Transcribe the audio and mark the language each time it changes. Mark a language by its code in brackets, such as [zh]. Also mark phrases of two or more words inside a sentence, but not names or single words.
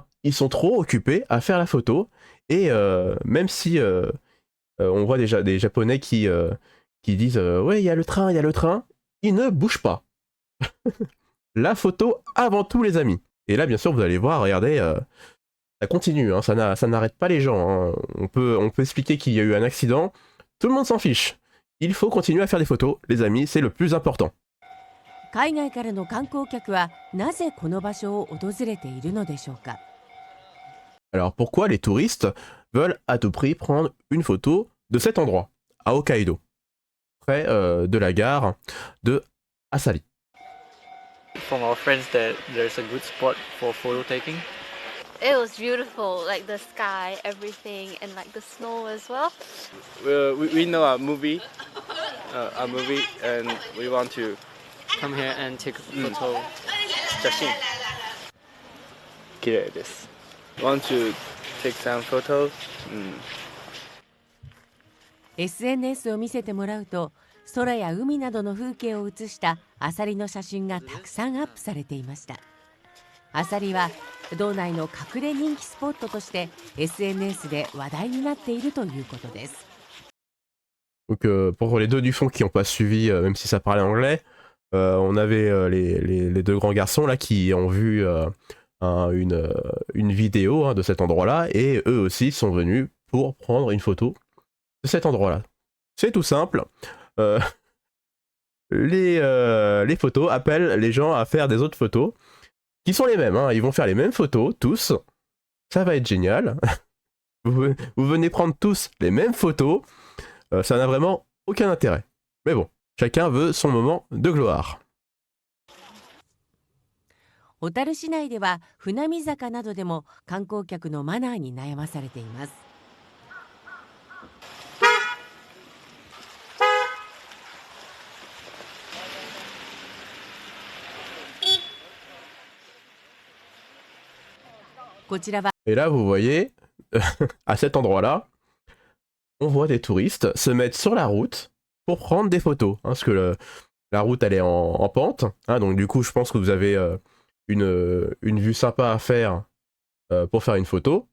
[fr] Ils sont trop occupés à faire la photo. Et même si on voit déjà des Japonais qui disent ouais, il y a le train, ils ne bougent pas. La photo avant tout, les amis. Et là, bien sûr, vous allez voir, regardez, ça continue, hein, ça n'arrête pas les gens. Hein. On peut expliquer qu'il y a eu un accident, tout le monde s'en fiche. Il faut continuer à faire des photos, les amis, c'est le plus important. [ja] 海外からの観光客はなぜこの場所を訪れているのでしょうか。 [fr] Alors pourquoi les touristes veulent à tout prix prendre une photo de cet endroit, à Hokkaido, près de la gare de Asari? [en] From our friends that there's a good spot for photo taking. It was beautiful, like the sky, everything, and like the snow as well. We know a movie, and we want to come here and take a photo. [ja] 写真。綺麗です。 [en] Want to take some photos? [ja] SNS を見せてもらうと、空や海などの風景を写したアサリの写真がたくさんアップされていました。アサリは道内の隠れ人気スポットとして SNS で話題になっているということです。 [fr] Donc pour les deux du fond qui n'ont pas suivi, même si ça parlait anglais, on avait les deux grands garçons là qui ont vu une vidéo hein, de cet endroit-là et eux aussi sont venus pour prendre une photo de cet endroit-là. C'est tout simple. Les photos appellent les gens à faire des autres photos qui sont les mêmes. Hein. Ils vont faire les mêmes photos, tous. Ça va être génial. Vous venez prendre tous les mêmes photos. Ça n'a vraiment aucun intérêt. Mais bon, chacun veut son moment de gloire. [ja] 小樽市内では船見坂などでも観光客のマナーに悩まされています。こちらは [fr] Et là, vous voyez, à cet endroit-là, on voit des touristes se mettre sur la route pour prendre des photos. Hein, parce que la route, elle est en pente. Hein, donc du coup, je pense que vous avez une vue sympa à faire pour faire une photo.